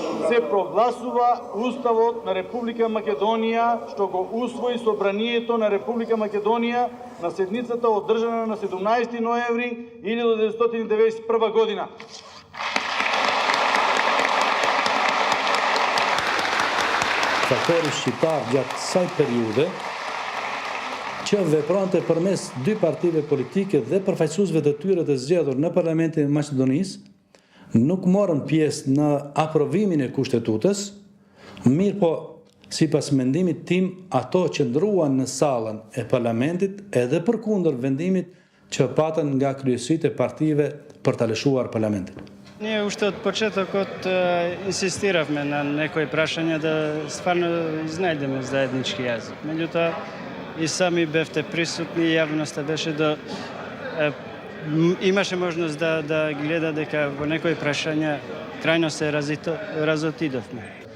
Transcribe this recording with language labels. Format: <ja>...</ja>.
<mk>Се прогласува Уставот на Република Македонија, што го усвои Собранието на Република Македонија на седницата одржана на 17 ноември 1991 година.</mk> <sq>diktatori shqiptar gjatë kësaj periudhe që veprante përmes dy partive politike dhe përfaqësuesve të tyre të zgjedhur në Parlamentin e Maqedonisë, nuk morën pjesë në aprovimin e kushtetutës, mirë po, sipas mendimit tim, ato qëndruan në sallën e parlamentit edhe përkundër vendimit që patën nga kryesitë e partive për ta lëshuar parlamentin.</sq> <mk>Ние още от почетокот инсистиравме на некои прашања да стварно изнајдеме заеднички јазик. Меѓутоа, и сами бевте присутни, јавноста беше имаше можност да гледа дека во некои прашања крајно се разотидовме.</mk>